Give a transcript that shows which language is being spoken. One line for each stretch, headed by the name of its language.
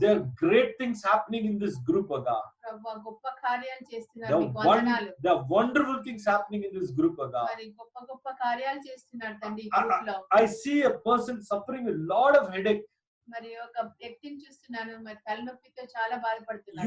English: There are great things happening in this group, oh God.
Telugu: ప్రభువా గొప్ప కార్యాలు చేస్తున్నారు, మీకు వందనాలు.
English: The wonderful things happening in this group, oh God.
Telugu: మరి గొప్ప కార్యాలు చేస్తున్నారు తండ్రి ఈ గ్రూప్ లో.
English: I see a person suffering a lot of headache.
Telugu: మరి ఒక వ్యక్తిని చూస్తున్నాను మరి తలనొప్పితో చాలా బాధపడుతున్నారు.